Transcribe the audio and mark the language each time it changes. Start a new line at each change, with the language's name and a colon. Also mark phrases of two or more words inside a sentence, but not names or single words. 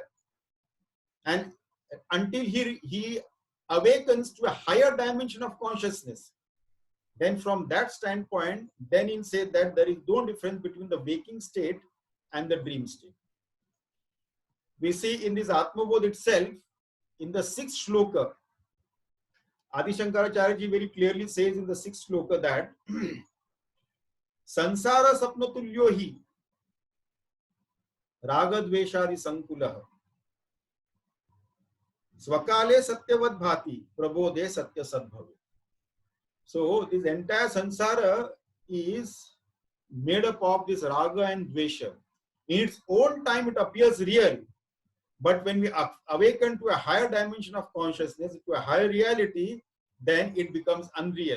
English: And until he awakens to a higher dimension of consciousness, then from that standpoint, then he'll say that there is no difference between the waking state and the dream state. We see in this Atmabodh itself, in the 6th shloka, Adi Shankaracharya ji very clearly says in the 6th shloka that
Sanskrit: संसार स्वप्नतुल्यो हि रागद्वेषादि सङ्कुलः स्वकाले सत्यवद् भाति प्रबोधे सत्य सद्भावे.
English: So this entire sansara is made up of this raga and dvesha. In its own time it appears real, but when we awaken to a higher dimension of consciousness, to a higher reality, then it becomes unreal.